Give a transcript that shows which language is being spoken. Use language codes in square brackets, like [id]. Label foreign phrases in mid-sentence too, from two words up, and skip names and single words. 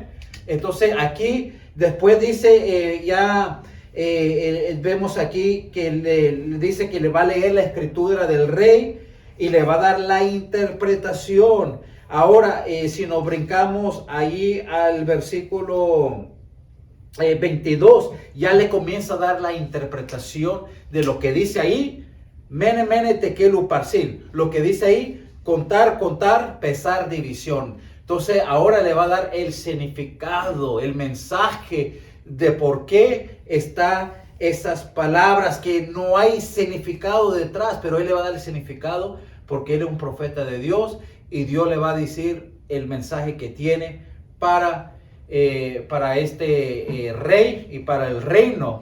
[es] Entonces aquí después dice, vemos aquí que le dice que le va a leer la escritura del rey y le va a dar la interpretación. Ahora, si nos brincamos allí al versículo 22, ya le comienza a dar la interpretación de lo que dice ahí, [arc] mene, mene, tekel, uparsin. [es] Lo que dice ahí, contar, pesar, división. Entonces, ahora le va a dar el significado, el mensaje de por qué está esas palabras, que no hay significado detrás, pero él le va a dar el significado porque él es un profeta de Dios y Dios le va a decir el mensaje que tiene para este rey y para el reino.